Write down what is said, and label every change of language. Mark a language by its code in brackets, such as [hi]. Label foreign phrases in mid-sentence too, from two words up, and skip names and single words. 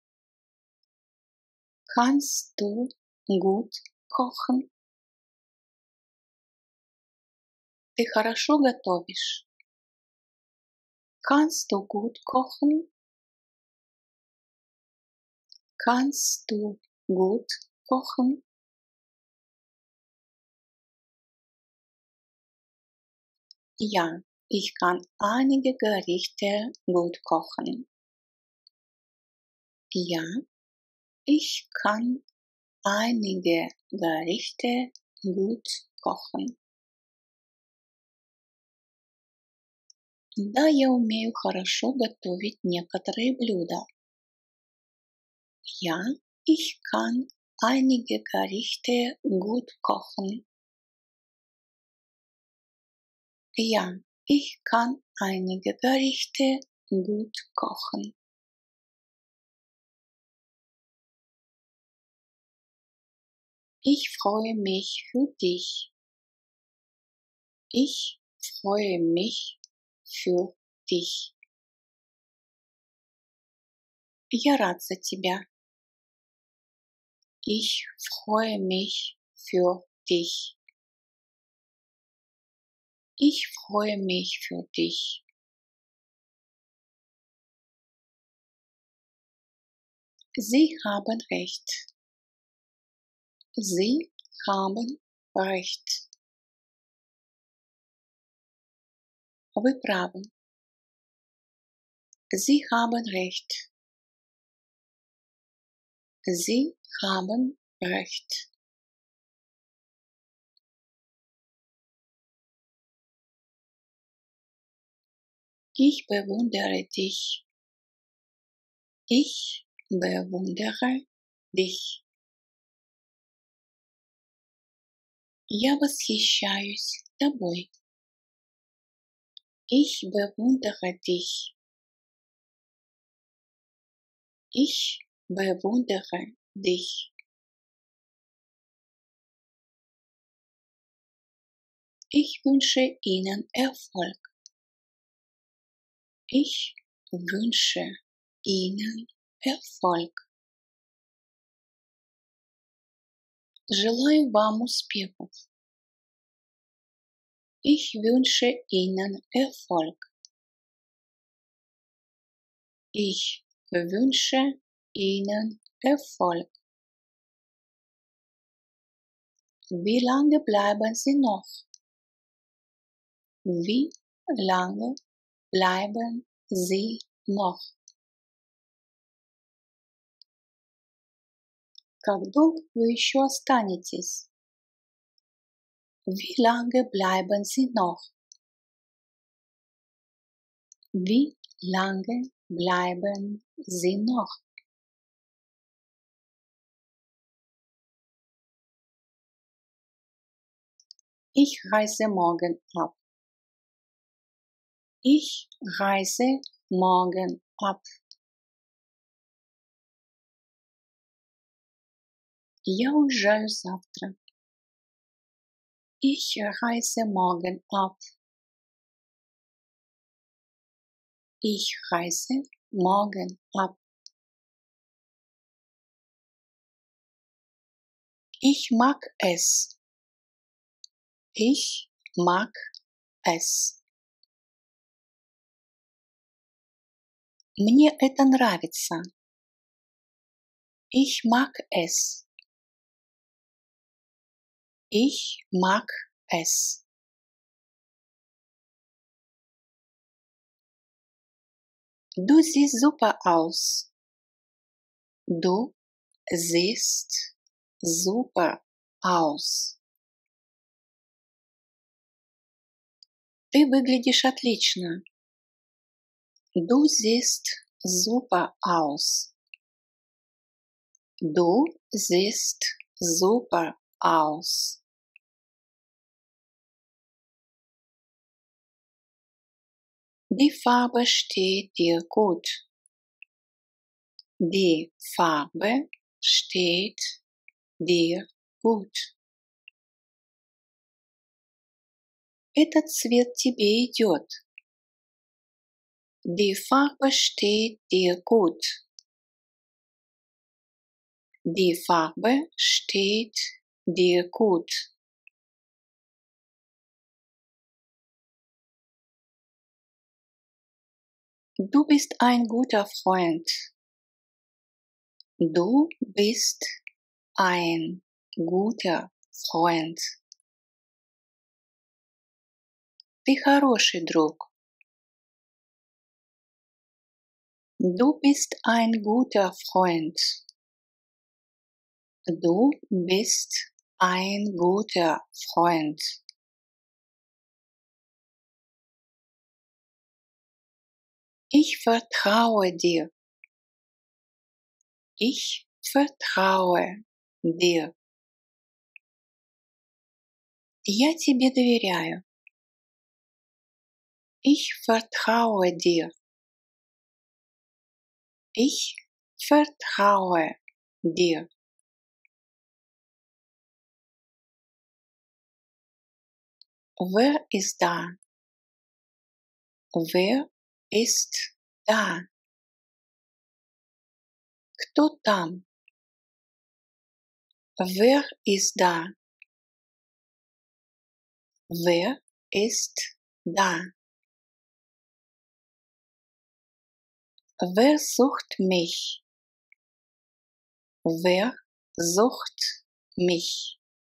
[de] Kannst du gut kochen? [ru] Ты хорошо готовишь? [de] Kannst du gut kochen? Kannst du gut kochen? Ja, ich kann einige Gerichte gut kochen. Ja, ich kann einige Gerichte gut kochen. [ru] Да, я умею хорошо готовить некоторые блюда. [de] Ja, ich kann einige Gerichte gut kochen. Ja, ich kann einige Gerichte gut kochen. Ich freue mich für dich. Ich freue mich für dich. [ru] Я рад за тебя. [de] Ich freue mich für dich. Ich freue mich für dich. Sie haben recht. Sie haben recht. [ru] Вы правы. [de] Sie haben recht. Sie haben recht. Ich bewundere dich. Ich bewundere dich. [ru] Я восхищаюсь тобой. [de] Ich bewundere dich. Ich bewundere dich. Ich wünsche Ihnen Erfolg. Ich wünsche Ihnen Erfolg. [ru] Желаю вам успехов. [de] Ich wünsche Ihnen Erfolg. Ich wünsche Ihnen Erfolg. Wie lange bleiben Sie noch? Wie lange bleiben Sie noch? [ru] Как долго вы еще останетесь? [de] Wie lange bleiben Sie noch? Wie lange bleiben Sie noch? Ich reise morgen ab. Ich reise morgen ab. [ru] Я уезжаю завтра. [de] Ich reise morgen ab. Ich reise morgen ab. Ich mag es. Ich mag es. [ru] Мне это нравится. [de] Ich mag es. Ich mag es. Du siehst super aus. Du siehst super aus. [ru] Ты выглядишь отлично. [de] Du siehst super aus. Du siehst super aus. Die Farbe steht dir gut. Die Farbe steht dir gut. [ru] Этот цвет тебе идет. [de] Die Farbe steht dir gut. Die Farbe steht dir gut. Du bist ein guter Freund. Du bist ein guter Freund. [ru] Ты хороший друг. [de] Du bist ein guter Freund. Du bist ein guter Freund. Ich vertraue dir. Ich vertraue dir. [ru] Я тебе доверяю. [de] Ich vertraue dir. Ich vertraue dir. Wer ist da? Wer ist da? [ru] Кто там? [de] Wer ist da? Wer ist da? Wer sucht mich? Wer sucht mich?